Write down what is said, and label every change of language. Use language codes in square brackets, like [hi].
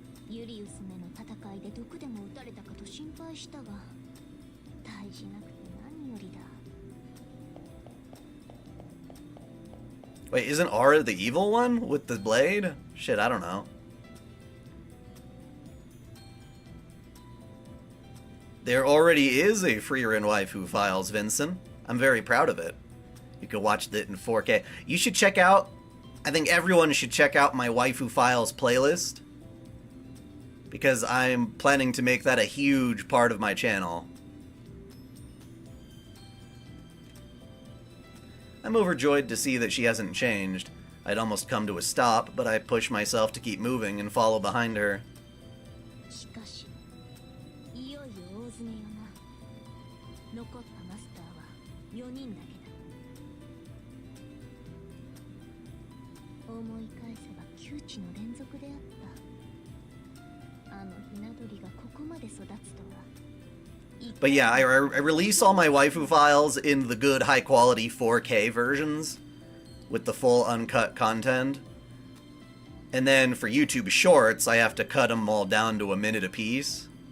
[ja] ユリウスめの戦いで毒でも撃たれたかと心配したが、大事なくて何よりだ。 [en] Wait, isn't Aura the evil one with the blade? Shit, I don't know. There already is a Frieren waifu files, Vincent. I'm very proud of it. You can watch it in 4K. You should check out, I think everyone should check out my waifu files playlist, because I'm planning to make that a huge part of my channel. I'm overjoyed to see that she hasn't changed. I'd almost come to a stop, but I push myself to keep moving and follow behind her. [ja] しかし、いよいよ大詰めよな。残ったマスターは4人だけだ。思い返せば窮地の連続であった。あのひな鳥がここまで育つとは。 [en] But yeah, I release all my waifu files in the good high-quality 4K versions with the full uncut content. And then for YouTube Shorts, I have to cut them all down to a minute apiece.